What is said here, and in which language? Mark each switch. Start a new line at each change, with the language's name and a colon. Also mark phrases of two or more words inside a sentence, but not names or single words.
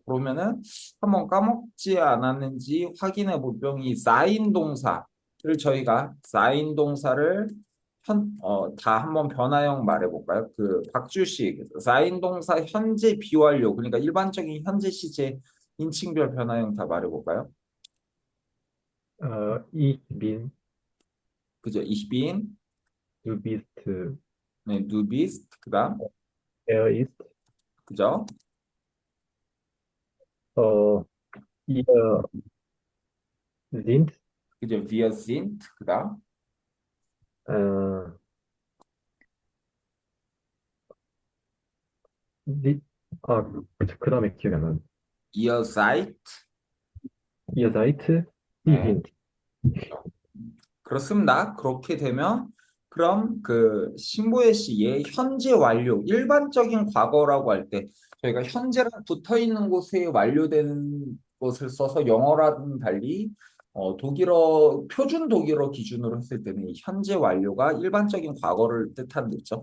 Korean: 그러면은 한번 까먹지 않았는지 확인해 보면 이 쌓인 동사를 저희가 쌓인 동사를 다 한번 변화형 말해볼까요? 그 박주식 쌓인 동사 현재 비완료 그러니까 일반적인 현재 시제 인칭별 변화형 다 말해볼까요?
German: Ich bin, 그죠? Ich bin, du bist,
Korean: 네,
German: du bist,
Korean: 그다음,
German: ist,
Korean: 그죠?
German: äh, ihr sind,
Korean: 그죠?
German: Wir sind,
Korean: 그다음,
German: äh, die,
Korean: 그 다음에 기억이 안 나네.
German: ihr seid, Ihr seid, die
Korean: 네,
German: sind.
Korean: 그렇습니다. 그렇게 되면 그럼 그 신보의 시의 현재 완료, 일반적인 과거라고 할 때 저희가 현재랑 붙어 있는 곳에 완료된 것을 써서 영어라는 달리 독일어 표준 독일어 기준으로 했을 때는 이 현재 완료가 일반적인 과거를 뜻하는 거죠.